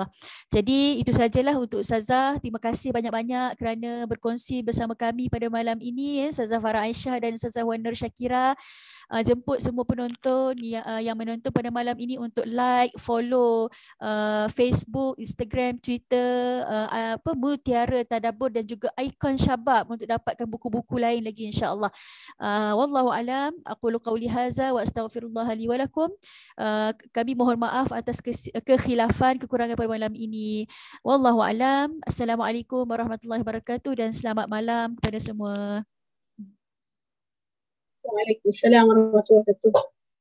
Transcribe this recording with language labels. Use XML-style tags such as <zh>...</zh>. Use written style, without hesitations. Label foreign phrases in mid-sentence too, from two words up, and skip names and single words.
<ms>Jadi itu sajalah untuk Ustazah. Terima kasih banyak-banyak kerana berkongsi bersama kami pada malam ini, Ustazah Farah Aisyah dan Ustazah Wana Syakira. Jemput semua penonton yang menonton pada malam ini untuk</ms> <en>like, follow</en> <ms>Facebook, Instagram, Twitter, Mutiara Tadabbur dan juga ikon Syabab untuk dapatkan buku-buku lain lagi, insya-Allah.</ms> <ar>والله أعلم أقول قولي هذا وأستغفر الله لي ولكم.</ar> <ms>Kami mohon maaf atas kekhilafan, kekurangan pada malam ini.</ms> <ar>والله أعلم. السلام عليكم ورحمة الله وبركاته</ar> <ms>dan selamat malam kepada semua.</ms> <ar>وعليكم السلام ورحمة الله وبركاته.</ar>